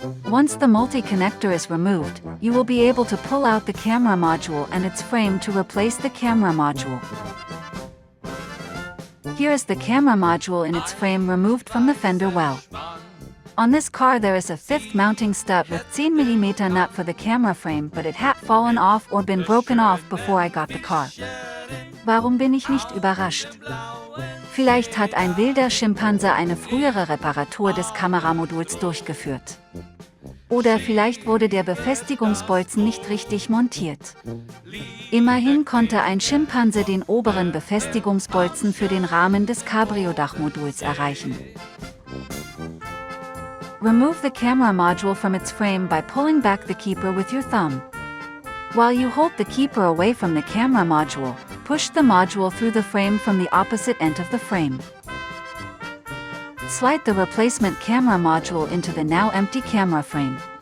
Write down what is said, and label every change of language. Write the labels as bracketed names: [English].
[English] Once the multi-connector is removed, you will be able to pull out the camera module and its frame to replace the camera module. Here is the camera module in its frame removed from the fender well. On this car there is a 5th mounting stud with 10mm nut for the camera frame, but it had fallen off or been broken off before I got the car. [German] Warum bin ich nicht überrascht? Vielleicht hat ein wilder Schimpanse eine frühere Reparatur des Kameramoduls durchgeführt. Oder vielleicht wurde der Befestigungsbolzen nicht richtig montiert. Immerhin konnte ein Schimpanse den oberen Befestigungsbolzen für den Rahmen des Cabrio-Dachmoduls erreichen. [English] Remove the camera module from its frame by pulling back the keeper with your thumb. While you hold the keeper away from the camera module, push the module through the frame from the opposite end of the frame. Slide the replacement camera module into the now empty camera frame.